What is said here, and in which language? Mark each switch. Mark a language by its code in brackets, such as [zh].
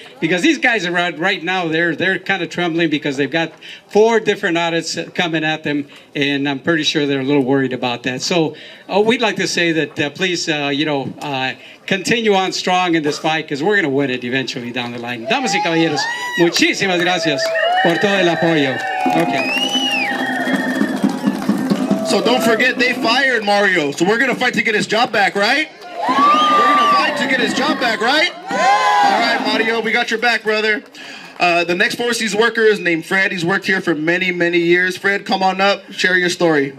[en] Because these guys are right now, they're kind of trembling because they've got 4 different audits coming at them, and I'm pretty sure they're a little worried about that. So we'd like to say that please, continue on strong in this fight, because we're going to win it eventually down the line. [es] Damas y caballeros, muchísimas gracias por todo el apoyo. [en] Okay. So don't forget, they fired Mario. So we're going to fight to get his job back, right? We're going to fight to get his job back, right? All right, Mario, we got your back, brother. The next 4C's worker is named Fred. He's worked here for many, many years. Fred, come on up, share your story.